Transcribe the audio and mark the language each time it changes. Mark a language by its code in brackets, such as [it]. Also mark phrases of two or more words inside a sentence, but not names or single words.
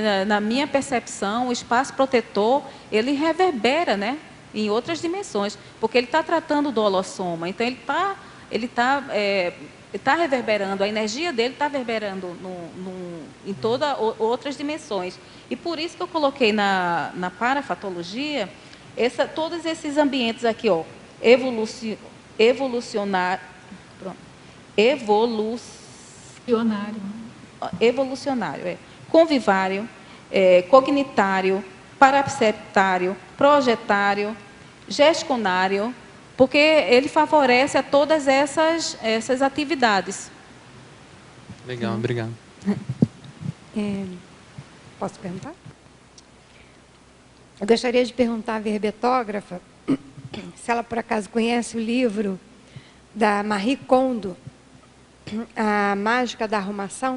[pt] Na minha percepção, o espaço protetor, ele reverbera, né, em outras dimensões, porque ele está tratando do holossoma. Então, ele está ele está reverberando, a energia dele está reverberando em todas outras dimensões. E por isso que eu coloquei na parafatologia todos esses ambientes aqui, ó, evolucionário, convivário, cognitário, parapseptário, projetário, gestionário, porque ele favorece a todas essas atividades. Legal, obrigado. Posso perguntar? Eu gostaria de perguntar à verbetógrafa se ela, por acaso, conhece o livro da Marie Kondo, A Mágica da Arrumação.